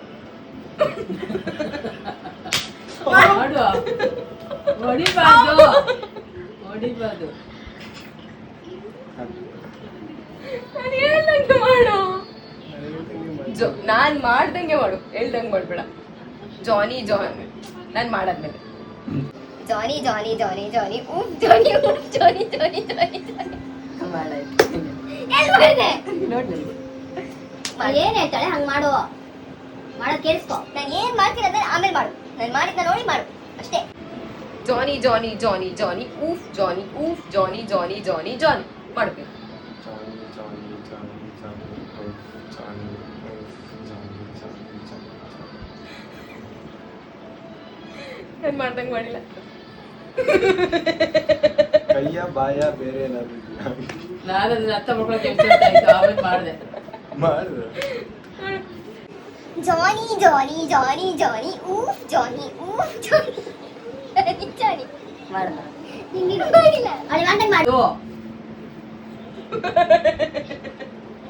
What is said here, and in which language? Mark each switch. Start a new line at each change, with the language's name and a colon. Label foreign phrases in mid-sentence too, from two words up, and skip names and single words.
Kannada: ಮಾಡು. ಹೊಡಿಬಾರ್ದು ಹೊಡಿಬಾರ್ದು. ನಾನು ಹೇಳ್ದಂಗೆ ಮಾಡು. ನಾನು ಮಾಡ್ದಂಗೆ ಮಾಡು, ಹೇಳ್ದಂಗೆ ಮಾಡ್ಬೇಡ. ಜಾನಿ ಜಾನಿ ನಾನು ಮಾಡಾದ್ಮೇಲೆ Johnny, Johnny, Johnny, Johnny, oof, Johnny, oof, Johnny, Johnny, Johnny, Johnny. ಮಾಡಾಯ್ತು. ಎಲ್ಲಿ ಮಾಡಿದೆ? ನೋಡಿ ಏನ್ ಹೇಳ್ತಾಳೆ ಹಂಗ್ ಮಾಡು. ಮಾಡೋದ್ ಕೇಳಿಸ್ಕೊ. ನಾನು ಏನ್ ಮಾಡ್ತೀನಿ ಅದನ್ನ ಆಮೇಲೆ ಮಾಡು. ನಾನು ಮಾಡಿದ್ನ ನೋಡಿ ಮಾಡು ಅಷ್ಟೇ. ಜಾನಿ ಜಾನಿ ಜಾನಿ ಜಾನಿ ಊಫ್ ಜಾನಿ ಊಫ್ ಜಾನಿ ಜಾನಿ ಜಾನಿ ಜಾನಿ ಮಾಡಬೇಕು. ನಾನು ಮಾಡ್ದಂಗೆ ಮಾಡಿಲ್ಲ. ಕೈಯ ಬಾಯ ಬೇರೆ ಏನಾದ್ರು ನಾನು ಅದನ್ನ ಅರ್ಥ ಮಾಡ್ಕೊಳಕ್ಕೆ ಎಕ್ಸ್ಪೆಕ್ಟ್ ಆಯ್ತು, ಆಮೇಲೆ ಮಾಡಿದೆ. ಮಾಡಿದ್ರು. Johnny, Johnny, Johnny, Johnny, oof, Johnny, oof, Johnny. Johnny. ಮಾಡಲ್ಲ. ನಿಂಗೆ ಮಾಡಿಲ್ಲ. ಅಲ್ಲಿ ಮಾಡ್ದಂಗೆ ಮಾಡು.